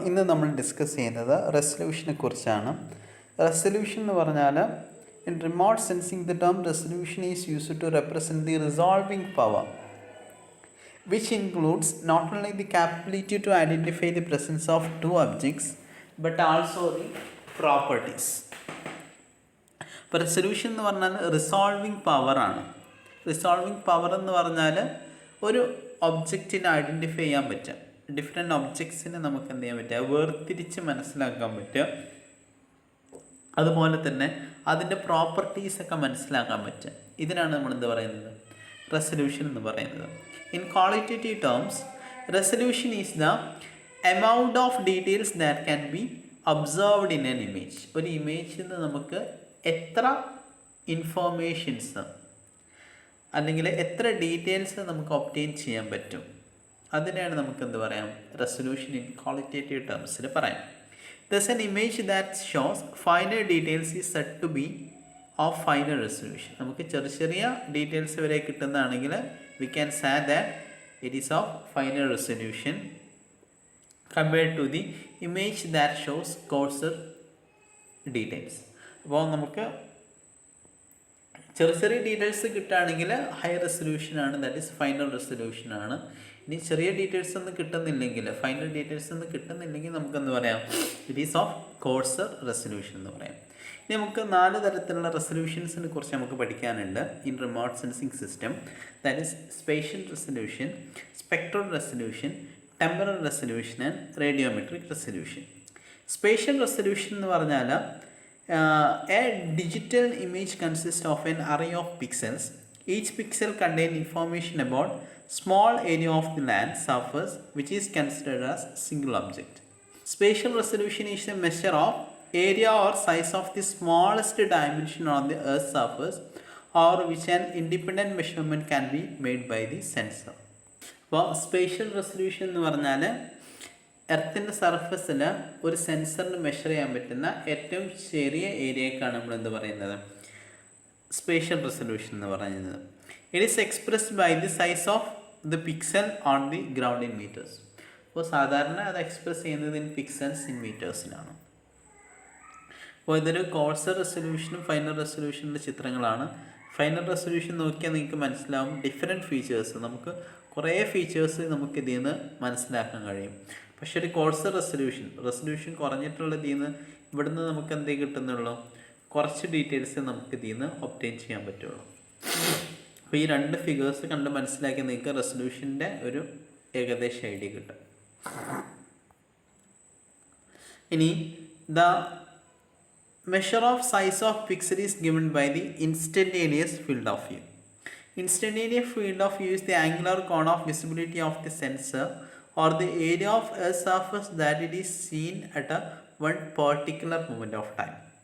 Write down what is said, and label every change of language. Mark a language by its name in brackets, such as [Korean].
[Malayalam] ഇന്ന് നമ്മൾ ഡിസ്കസ് ചെയ്യുന്നത് റെസൊല്യൂഷനെ കുറിച്ചാണ്. റെസൊല്യൂഷൻ എന്ന് പറഞ്ഞാൽ [English] In remote sensing the term resolution is used to represent the resolving power which includes not only the capability to identify the presence of two objects but also the properties. [Malayalam] ഇപ്പോൾ resolution എന്ന് പറഞ്ഞാൽ resolving പവറാണ്. Resolving power എന്ന് പറഞ്ഞാൽ ഒരു ഒബ്ജക്റ്റിനെ identify ചെയ്യാൻ പറ്റുക, ഡിഫറെൻറ്റ് ഒബ്ജക്ട്സിനെ നമുക്ക് എന്ത് ചെയ്യാൻ പറ്റുക, വേർതിരിച്ച് മനസ്സിലാക്കാൻ പറ്റുക, അതുപോലെ തന്നെ അതിൻ്റെ പ്രോപ്പർട്ടീസൊക്കെ മനസ്സിലാക്കാൻ പറ്റുക. ഇതിനാണ് നമ്മൾ എന്ത് പറയുന്നത്, റെസൊല്യൂഷൻ എന്ന് പറയുന്നത്. [English] In qualitative terms, resolution is the amount of details that can be observed in an image. [Malayalam] ഒരു ഇമേജിൽ നിന്ന് നമുക്ക് എത്ര ഇൻഫോർമേഷൻസ് അല്ലെങ്കിൽ എത്ര ഡീറ്റെയിൽസ് നമുക്ക് ഒബ്റ്റെയിൻ ചെയ്യാൻ പറ്റും, അതിനെയാണ് നമുക്ക് എന്ത് പറയാം, റെസൊല്യൂഷൻ ഇൻ ക്വാളിറ്റേറ്റീവ് ടേംസിൽ പറയാം. [English] Thus an image that shows finer details is said to be of final resolution. [Malayalam] നമുക്ക് ചെറിയ ചെറിയ ഡീറ്റെയിൽസ് വരെ കിട്ടുന്നതാണെങ്കിൽ [English] we can say that it is of final resolution compared to the image that shows coarser details. [Malayalam] അപ്പോൾ നമുക്ക് ചെറിയ ചെറിയ details കിട്ടുകയാണെങ്കിൽ high റെസൊല്യൂഷനാണ്, [English] that is [Malayalam] final റെസൊല്യൂഷനാണ്. ഇനി ചെറിയ ഡീറ്റെയിൽസ് ഒന്നും കിട്ടുന്നില്ലെങ്കിൽ, ഫൈനൽ ഡീറ്റെയിൽസ് ഒന്നും കിട്ടുന്നില്ലെങ്കിൽ നമുക്കെന്ത് പറയാം, [English] it is of coarser resolution [Malayalam] എന്ന് പറയാം. ഇനി നമുക്ക് 4 തരത്തിലുള്ള റെസൊല്യൂഷൻസിനെ കുറിച്ച് നമുക്ക് പഠിക്കാനുണ്ട് [English] In remote sensing system. That is spatial resolution, spectral resolution, temporal resolution and radiometric resolution. [Malayalam] Spatial resolution എന്ന് പറഞ്ഞാൽ [English] a digital image consists of an array of pixels. Each pixel contains information about small area of the land surface which is considered as single object. Spatial resolution is a measure of area or size of the smallest dimension on the earth's surface or which an independent measurement can be made by the sensor. [Malayalam] അപ്പോൾ spatial resolution എന്ന് പറഞ്ഞാൽ എർത്തിൻ്റെ സർഫസിൽ ഒരു സെൻസറിന് measure ചെയ്യാൻ പറ്റുന്ന ഏറ്റവും ചെറിയ ഏരിയക്കാണ് നമ്മൾ എന്ത് പറയുന്നത്, സ്പേഷ്യൽ റെസൊല്യൂഷൻ എന്ന് പറയുന്നത്. [English] It is expressed by the size of the pixel on the ground in metres. [Malayalam] അപ്പോൾ സാധാരണ അത് എക്സ്പ്രസ് ചെയ്യുന്നത് [English] In pixels in മീറ്റേഴ്സിലാണ്. [Malayalam] അപ്പോൾ ഇതൊരു കോഴ്സർ റെസൊല്യൂഷനും ഫൈനൽ റെസൊല്യൂഷൻ്റെ ചിത്രങ്ങളാണ്. ഫൈനൽ റെസൊല്യൂഷൻ നോക്കിയാൽ നിങ്ങൾക്ക് മനസ്സിലാവും ഡിഫറെൻറ്റ് ഫീച്ചേഴ്സ്, നമുക്ക് കുറേ ഫീച്ചേഴ്സ് നമുക്ക് ഇതിൽ നിന്ന് മനസ്സിലാക്കാൻ കഴിയും. പക്ഷേ ഒരു കോഴ്സർ റെസൊല്യൂഷൻ കുറഞ്ഞിട്ടുള്ള ഇതിൽ നിന്ന് ഇവിടുന്ന് നമുക്ക് എന്തേ കിട്ടുന്നുള്ളൂ, കുറച്ച് ഡീറ്റെയിൽസ് നമുക്ക് ഇതിൽ നിന്ന് ഒബ്റ്റെയിൻ ചെയ്യാൻ പറ്റുള്ളൂ. അപ്പോൾ ഈ 2 ഫിഗേഴ്സ് കണ്ട് മനസ്സിലാക്കി നിങ്ങൾക്ക് റെസൊല്യൂഷൻ്റെ ഒരു ഏകദേശ ഐഡിയ കിട്ടും. ഇനി [English] The measure of size of pixel is given by the instantaneous field of view. Instantaneous field of view is the angular cone of visibility of the sensor or the area of a surface that it is seen at a one particular moment of time.